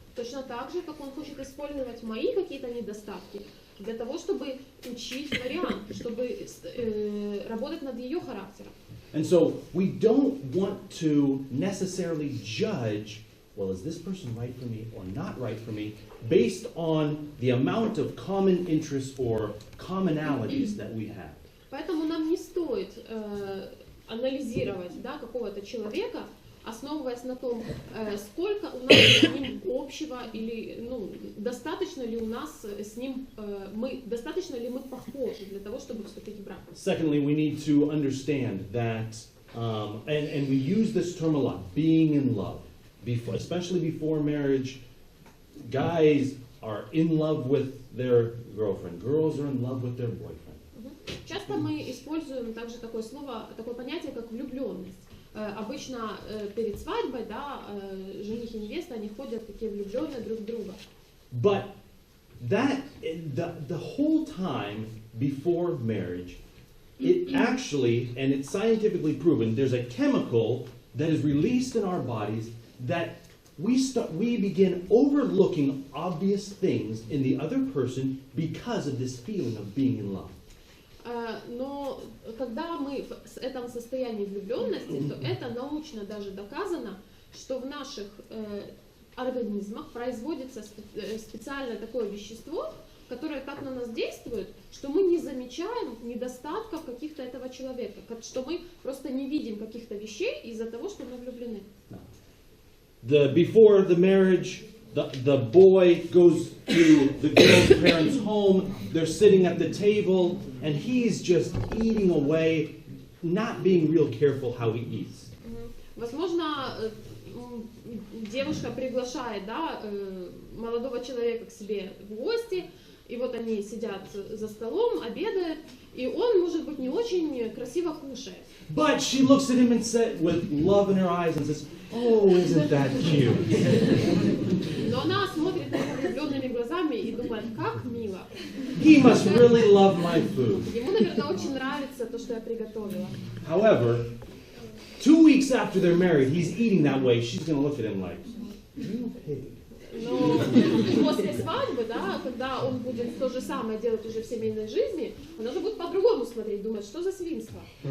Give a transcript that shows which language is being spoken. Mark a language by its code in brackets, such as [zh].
[ru] Точно так же, как Он хочет использовать мои какие-то недостатки для того, чтобы учить Лориан, чтобы работать над ее характером. [en] And so we don't want to necessarily judge, well, is this person right for me or not right for me, based on the amount of common interests or commonalities that we have. [ru] Поэтому нам не стоит анализировать, да, какого-то человека, основываясь на том, сколько у нас с ним общего, или достаточно ли у нас с ним, достаточно ли мы похожи для того, чтобы вступить в брак. [en] Secondly, we need to understand that, and we use this term a lot, being in love. Especially before marriage, guys are in love with their girlfriend, girls are in love with their boyfriend. [ru] Часто мы используем также такое слово, такое понятие, как влюбленность. Обычно перед свадьбой, да, жених и невеста, они ходят такие влюбленные друг в друга. [en] But that the whole time before marriage, it actually, and it's scientifically proven, there's a chemical that is released in our bodies that we begin overlooking obvious things in the other person because of this feeling of being in love. [ru] Но когда мы в этом состоянии влюбленности, то это научно даже доказано, что в наших организмах производится специальное такое вещество, которое так на нас действует, что мы не замечаем недостатков каких-то этого человека, что мы просто не видим каких-то вещей из-за того, что мы влюблены. [en] Before the marriage, the boy goes to the girl's parents' home, they're sitting at the table, and he's just eating away, not being real careful how he eats. [ru] Возможно, девушка приглашает, да, молодого человека к себе в гости, и вот они сидят за столом, обедают, и он, может быть, не очень красиво кушает. [en] But she looks at him and says, with love in her eyes, and says, "Oh, isn't that cute?" [ru] Но она смотрит на него влюбленными глазами и думает, как мило. [en] He must really love my food. [ru] Ему, наверное, очень нравится то, что я приготовила. [en] However, 2 weeks after they're married, he's eating that way. She's going to look at him like, "You pig." [ru] Но после свадьбы, да, когда он будет то же самое делать уже в семейной жизни, она уже будет по-другому смотреть, думать, что за свинство.